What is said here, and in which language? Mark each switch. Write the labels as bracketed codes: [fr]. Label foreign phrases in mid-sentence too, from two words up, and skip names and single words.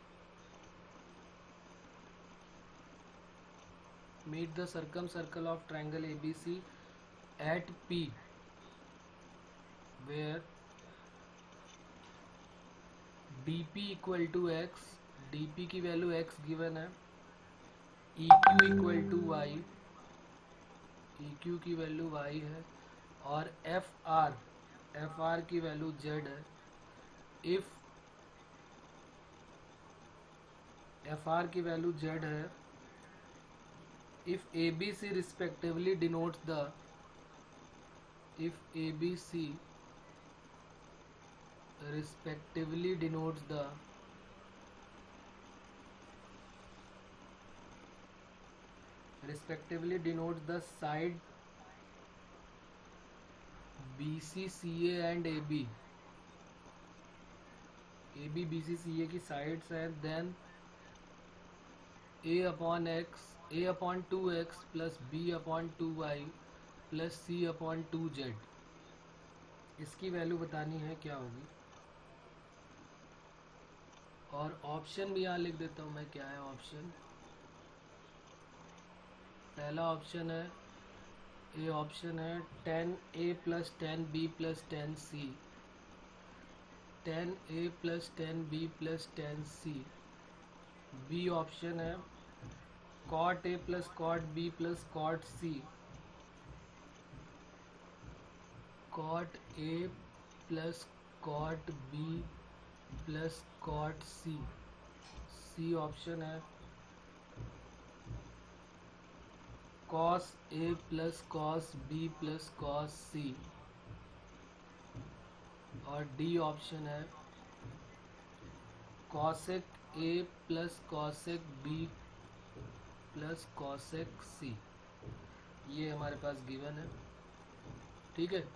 [en] Meet the circumcircle of triangle ABC at P, where DP equal to x, [hi] DP की वैल्यू x गिवन है, [en] EQ equal to y, [hi] EQ की वैल्यू y है, और FR की वैल्यू z है। इफ FR की वैल्यू z है, [en] if ABC respectively denotes the side BC, CA and AB, BC, [hi] CA की साइड्स हैं, [en] then A upon 2x plus B upon 2y plus C upon 2z, [hi] इसकी वैल्यू बतानी है क्या होगी। और ऑप्शन भी यहाँ लिख देता हूँ मैं, क्या है ऑप्शन। पहला ऑप्शन है, ए ऑप्शन है [en] 10A plus 10B plus 10C, 10A plus 10B plus 10C। [hi] बी ऑप्शन है [en] cot A plus cot B plus cot C, cot A plus cot B plus cot C। [hi] सी ऑप्शन है [en] cos A plus cos B plus cos C, [hi] और डी ऑप्शन है [en] cosec A plus cosec B प्लस cosec C। [hi] ये हमारे पास गिवन है, ठीक है।